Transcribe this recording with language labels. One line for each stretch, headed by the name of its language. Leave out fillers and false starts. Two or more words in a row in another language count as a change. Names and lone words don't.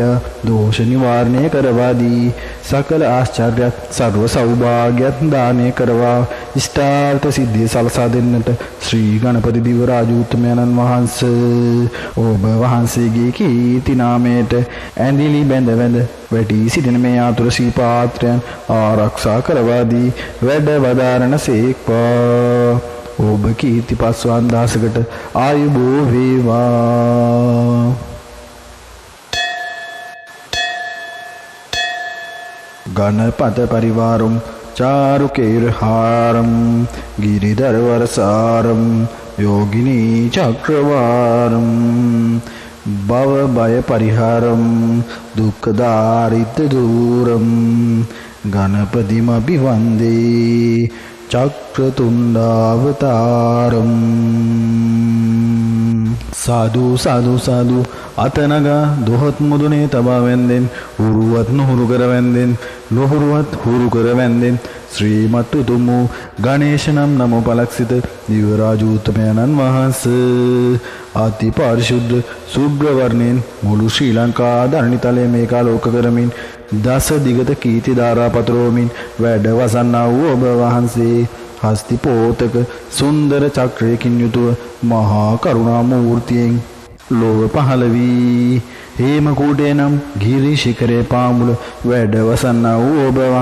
Sinhala: දෝෂ නිවාරණය කරවා දී සකල ආශ්චර්යත් සර්ව සෞභාග්‍යත් දානය කරවා ඉෂ්ටාර්ථ සිද්ධිය සලසා දෙන්නට ශ්‍රී ගණපති දිව රාජෝත්තමයන්න් වහන්සේ ඔබ වහන්සේගේ කීර්ති නාමයට ඇඳිලි බැඳ වැඳ වැටි සිටින මේ ආතුර ශ්‍රී පාත්‍රයන් ආරක්ෂා කරවා දී වැඩ වදාරණ සේක්වා ඔබ කීර්ති පස්වන් දහසකට ආයුබෝ වේවා.
Sanskrit: ගණපත පරිවාරම් चारुकेरहारं गिरिधरवरसारं योगिनी चक्रवारं भवभयपरिहारं दुःखदारिद्र्यदूरं गणपतिमभिवन्दे चक्रतुण्डावतारम्.
Pali: සාධු සාධු සාධු
Sinhala: අතනගා දොහොත් මුදුනේ තබා වැන්දෙන් උරුවත් නොහුරු කර වැන්දෙන් නොහුරුවත් හුරු කර වැන්දෙන් ශ්‍රීමත් උතුම් වූ ගණේශ නම් නම පලක්සිත දිව්‍ය රාජෝත්තමයන්න් වහන්සේ අති පාරිශුද්ධ සුබ්‍ර වර්ණයෙන් මුළු ශ්‍රී ලංකා ධරණිතලය මේකාලෝක කරමින් දස දිගත කීර්ති ධාරා පතරෝමින් වැඩ වසන්නා වූ ඔබ වහන්සේ හස්ති පෝතක සුන්දර චක්‍රයකින් යුතුව මහා කරුණා මූර්තියෙන් ලෝව පහළ වී හේමකූටේ නම් ගිරි ශිඛරේ පාමුල වැඩ වසන්නා වූ ඔබ